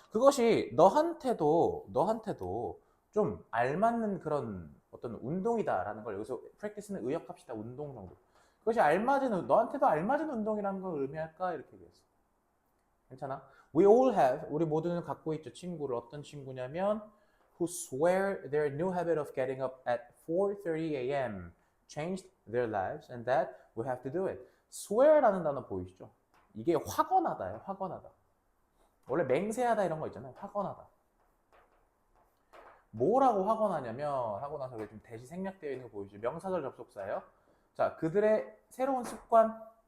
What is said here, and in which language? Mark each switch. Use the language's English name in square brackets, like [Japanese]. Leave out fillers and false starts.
[Korean] 그것이 너한테도 좀 알맞는 그런 어떤 운동이다라는 걸 여기서 practice는 의역합시다. 운동 정도. 그것이 너한테도 알맞은 운동이라는 걸 의미할까? 이렇게 얘기했어. 괜찮아? [English] We all have, [Korean] 우리 모두는 갖고 있죠. 친구를. 어떤 친구냐면 [English] who swear their new habit of getting up at 4:30 a.m. changed their lives and that we have to do it. [Korean] swear라는 단어 보이시죠? 이게 확언하다예요. 확언하다. 원래 맹세하다 이런 거 있잖아요. 확언하다. 뭐라고 확언하냐면 하고 나서 좀 대시 생략되어 있는 거 보이시죠? 명사절 접속사예요. 자, 그들의 새로운 습관.